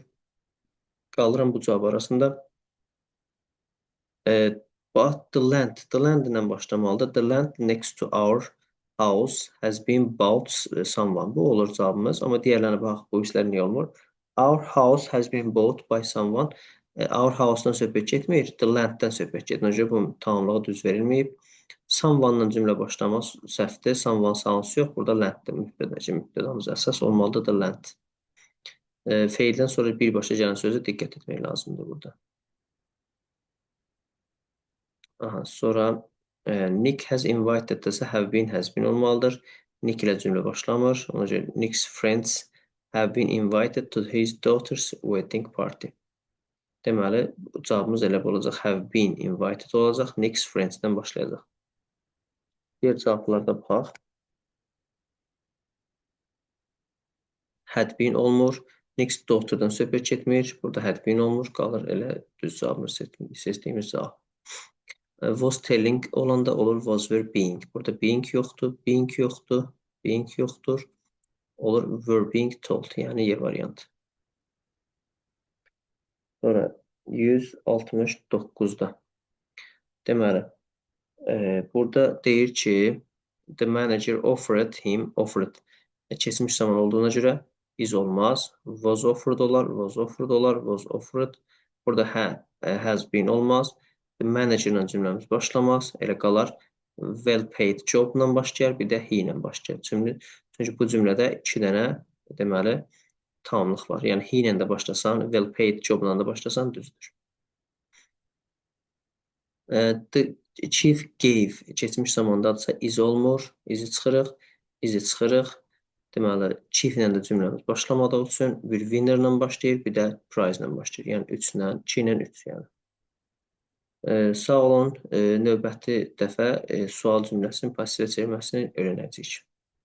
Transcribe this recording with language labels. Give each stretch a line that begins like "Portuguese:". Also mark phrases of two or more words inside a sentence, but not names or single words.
Azerbaijani: Qalıram bu cavab arasında.
English: But the land
Azerbaijani: ilə başlamalıdır.
English: The land next to our house has been bought someone.
Azerbaijani: Bu olur cavabımız. Amma diğerlərinə bax, bu işlər niyə olmur?
English: Our house has been bought by someone. Our house-dan
Azerbaijani: söhbət getmir.
English: The land-dən
Azerbaijani: söhbət gedir. Necə bu tamamlığı düz verilməyib. Someone-dan cümlə başlamaz səhvdir. Someone sounds yox. Burada land-dir. Mübtədamız əsas olmalıdır
English: the land.
Azerbaijani: Feildən sonra birbaşa gələn sözə diqqət etmək lazımdır burada. Sonra
English: Nick has invited
Azerbaijani: desə
English: have been, has been
Azerbaijani: olmalıdır. Nick ilə cümlə başlamır. Ona görə
English: Nick's friends have been invited to his daughter's wedding party.
Azerbaijani: Deməli, cavabımız elə olacaq.
English: Have been invited olacaq.
Azerbaijani: Nick's friends-dən başlayacaq. Diğer cavablarda baxaq.
English: Had been olmur.
Azerbaijani: Nick's daughter-dan söhbət getmir. Burada
English: had been
Azerbaijani: olmur. Qalır elə düz cavabımız seçdiyimiz cavab.
English: Was telling
Azerbaijani: olanda olur
English: was were being.
Azerbaijani: Burada being yoxdur, being yoxdur, being yoxdur.
English: Olur were being told,
Azerbaijani: yəni Y variantı. Sonra 169-da. Deməli, burada deyir ki,
English: the manager offered him,
Azerbaijani: offered keçmiş zaman olduğuna görə is olmaz.
English: Was offered olar, was offered olar, was offered.
Azerbaijani: Burada
English: has been
Azerbaijani: olmaz.
English: The manager
Azerbaijani: ilə cümləmiz başlamaz. Elə qalar
English: well paid job
Azerbaijani: ilə başlayar, bir də he ilə başlayar. Çünki bu cümlədə iki dənə deməli tamamlıq var. Yəni he ilə də başlasan,
English: well paid jobla
Azerbaijani: da başlasan düzdür.
English: The chief gave
Azerbaijani: keçmiş zamandadırsa is olmur, is çıxırıq, is çıxırıq. Deməli, chief ilə də cümləmiz başlamadığı üçün bir winner ilə başlayır, bir də prize ilə başlayır. Yəni 3 ilə, 2 ilə 3 yəni. Sağ olun, növbəti dəfə sual cümləsinin pasivə çevirməsini öyrənəcəyik.